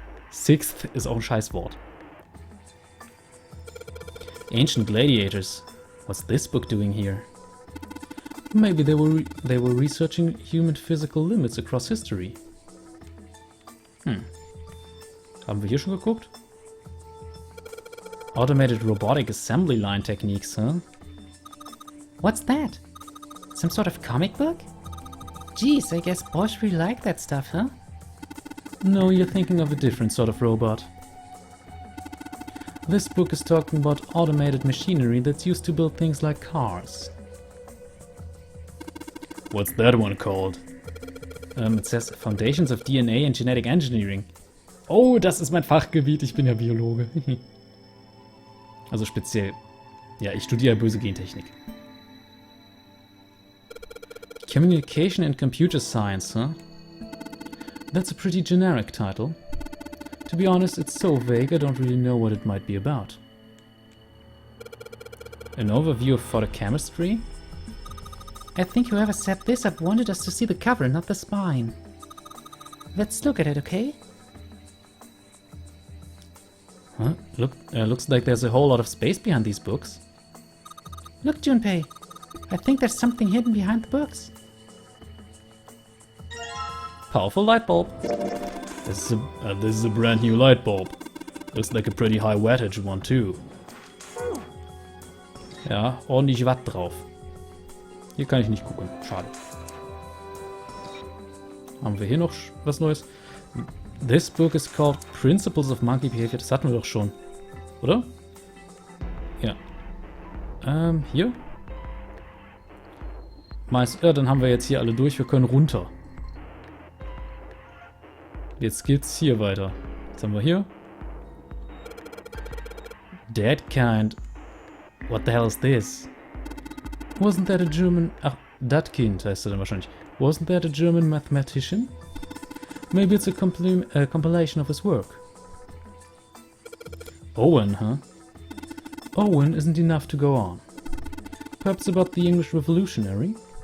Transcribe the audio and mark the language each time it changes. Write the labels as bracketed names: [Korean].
[German] Sixth ist auch ein Scheißwort. [English] Ancient gladiators. What's this book doing here? Maybe they were researching human physical limits across history. [German] Haben wir hier schon geguckt? [English] Automated robotic assembly line techniques, huh? What's that? Some sort of comic book? Geez, I guess boys really like that stuff, huh? No, you're thinking of a different sort of robot. This book is talking about automated machinery that's used to build things like cars. What's that one called? It says Foundations of DNA and Genetic Engineering. [German] Oh, das ist mein Fachgebiet, ich bin ja Biologe. Also speziell. Ja, ich studiere böse Gentechnik. [English] Communication and Computer Science, huh? That's a pretty generic title. To be honest, it's so vague I don't really know what it might be about. An overview of photochemistry? I think whoever set this up wanted us to see the cover, not the spine. Let's look at it, okay? Huh? Looks like there's a whole lot of space behind these books. Look, Junpei. I think there's something hidden behind the books. Powerful light bulb. This is a brand new light bulb. Looks like a pretty high wattage one too. [German] Ja, ordentlich Watt drauf. Hier kann ich nicht gucken. Schade. Haben wir hier noch was Neues? [English] This book is called Principles of Monkey Behavior. [German] Das hatten wir doch schon. Oder? Ja. Hier? Ja, dann haben wir jetzt hier alle durch. Wir können runter. Jetzt geht's hier weiter. Was haben wir hier? [English] That kind. What the hell is this? Wasn't that a German... [German] Ach, that kind heißt er dann wahrscheinlich. [English] Wasn't that a German mathematician? Maybe it's a compilation of his work. Owen, huh? Owen isn't enough to go on. Perhaps about the English Revolutionary?